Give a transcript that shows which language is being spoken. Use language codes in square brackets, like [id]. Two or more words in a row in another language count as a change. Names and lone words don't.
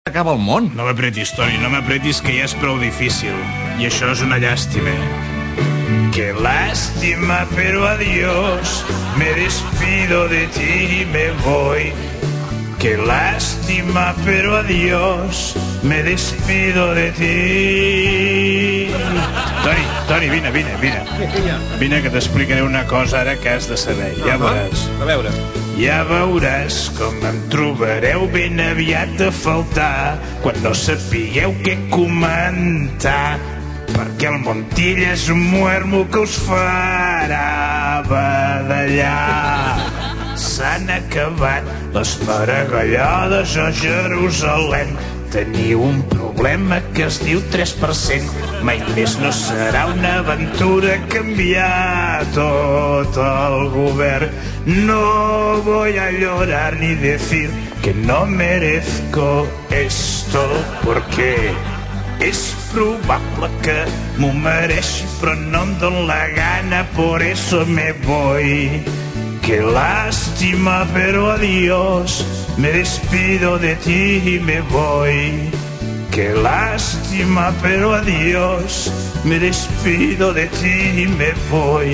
[ca] Acaba el món. No m'apretis, Toni, no m'apretis, que ja és prou difícil. I això és una llàstima. [es] Qué lástima, pero adiós. Me despido de ti y me voy. Qué lástima, pero adiós. Me despido de ti. [ca] Toni, vine. Vine, que t'explicaré una cosa ara que has de saber. Ja veuràs. A veure. Ja veuràs com em trobareu ben aviat a faltar quan no sapigueu què comentar, perquè el Montilla és un muermo que us farà badallar. S'han acabat les maragallades a Jerusalem. Teniu un problema que es diu 3%. Mai més no serà una aventura canviar tot el govern. [es] No voy a llorar ni decir que no merezco esto, porque es probable que [ca] m'ho mereixi, però no em dóna la gana, [es] por eso me voy. Qué lástima, pero adiós. Me despido de ti y me voy. Qué lástima, pero adiós. Me despido de ti y me voy.